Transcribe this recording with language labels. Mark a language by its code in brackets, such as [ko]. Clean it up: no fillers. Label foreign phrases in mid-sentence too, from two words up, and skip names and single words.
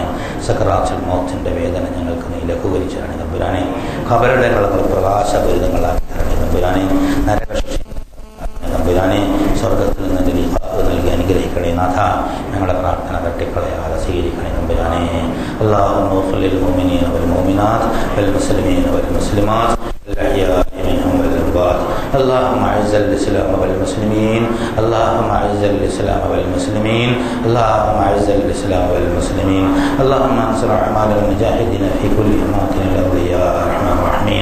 [ar] سكرات الموت [ml] വേദന ഞങ്ങൾക്ക് നീ ലഘൂകരിച്ചു തരണേ തമ്പുരാനെ. ഖബറിന്റെ കളങ്ങൾ പ്രകാശപൂരിതങ്ങളാക്കി തരണേ തമ്പുരാനെ. നരകശിക്ഷ തമ്പുരാനെ. സ്വർഗത്തിൽ നിന്ന് ലിഖാഅ് നൽകി അനുഗ്രഹിക്കണേ നാഥ. ഞങ്ങളുടെ പ്രാർത്ഥന തട്ടിക്കളയാതെ സ്വീകരിക്കണേ തമ്പുരാനെ. [ar] اللهم اغفر للمؤمنين والمؤمنات والمسلمين والمسلمات الأحياء منهم والأموات. اللهم أعز الإسلام والمسلمين. اللهم أعز الإسلام والمسلمين. اللهم أعز الإسلام والمسلمين. اللهم انصر أعمال المجاهدين في كل أماكن الأرض يا أرحم الراحمين.